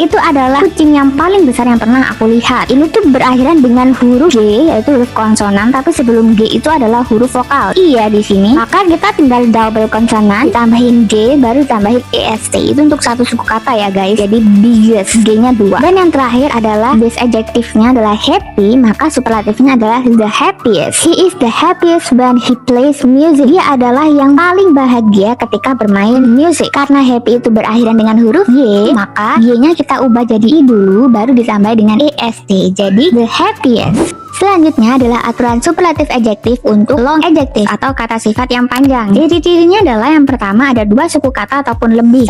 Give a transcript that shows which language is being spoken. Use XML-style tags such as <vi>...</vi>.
<id>Itu adalah kucing yang paling besar yang pernah aku lihat. Ini tuh berakhiran dengan huruf G, yaitu huruf konsonan, tapi sebelum G itu adalah huruf vokal iya di sini. Maka kita tinggal double konsonan, tambahin G, baru tambahin est. Itu untuk satu suku kata ya guys. Jadi biggest, G-nya 2. Dan yang terakhir adalah base adjective-nya adalah happy, maka superlatifnya adalah the happiest.</id> <en>He is the happiest when he plays music.</en> <id>Dia adalah yang paling bahagia ketika bermain musik. Karena happy itu berakhiran dengan huruf Y, maka Y-nya kita ubah jadi I dulu, baru ditambah dengan est. Jadi the happiest. Selanjutnya adalah aturan superlative adjective untuk long adjective atau kata sifat yang panjang. Ciri-cirinya adalah yang pertama ada dua suku kata ataupun lebih.</id>